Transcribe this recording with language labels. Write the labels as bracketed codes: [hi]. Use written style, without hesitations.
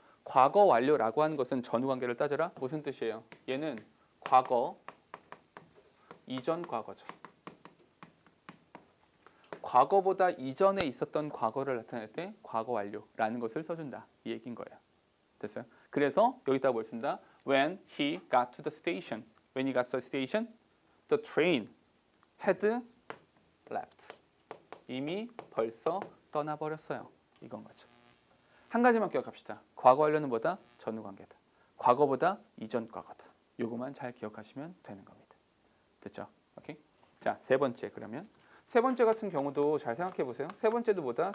[ko] 과거 완료라고 하는 것은 전후 관계를 따져라. 무슨 뜻이에요? 얘는 과거, 이전 과거죠. 과거보다 이전에 있었던 과거를 나타낼 때 과거 완료라는 것을 써준다. 이 얘기인 거예요. 됐어요? 그래서 여기다가 뭘 쓴다? [en] When he got to the station. When he got to the station, the train had left. [ko] 이미 벌써 떠나버렸어요. 이건 거죠. 한 가지만 기억합시다. 과거 완료는 뭐다? 전후 관계다. 과거보다 이전 과거다. 요거만 잘 기억하시면 되는 겁니다. 됐죠? 오케이? 자, 세 번째 그러면 세 번째 같은 경우도 잘 생각해 보세요. 세 번째도 뭐다?